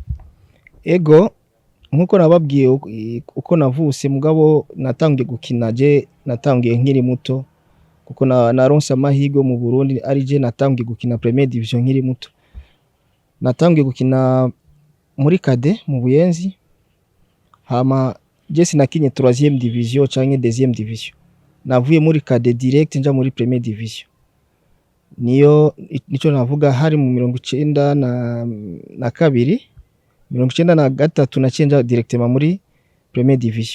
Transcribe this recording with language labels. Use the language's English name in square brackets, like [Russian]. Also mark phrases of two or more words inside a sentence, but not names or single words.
[Rundi] Ego nkuko nababwiye uko navuse, mugabo natangiye gukina, je natangiye nkiri muto kuko naronse amahirwe mu Burundi, ari je natangiye gukina Premier Division nkiri muto. Natangiye gukina muri Kade mu Buyenzi, hama je sinakinye 3e division canke 2e division, navuye muri Kade direct nja muri Premier Division. Nico navuga hari mu 92, 93 nacenja directement muri Premier Division.